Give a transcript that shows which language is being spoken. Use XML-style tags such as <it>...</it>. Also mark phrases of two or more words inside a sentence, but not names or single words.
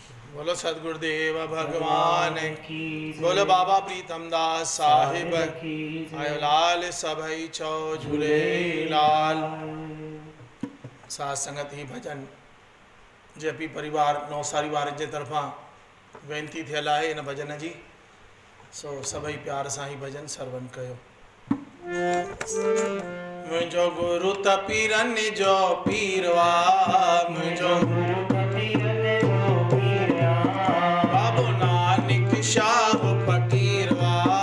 <hi>बोलो सदगुरुदेव भगवान की, बोलो बाबा प्रीतम दास साहिब</hi> <sd>आयो लाल सभई चौ झूले लाल। साथ संगत ही भजन जेपी परिवार नौसारी वार जे तरफा वेनती थियल है इन भजन जी, सो सभई प्यार सां ही भजन सरवण कयो। मुझो गुरु तपीरन जो पीरवा, मुझो गुरु बाबू नानक शाह फकीरवा,</sd>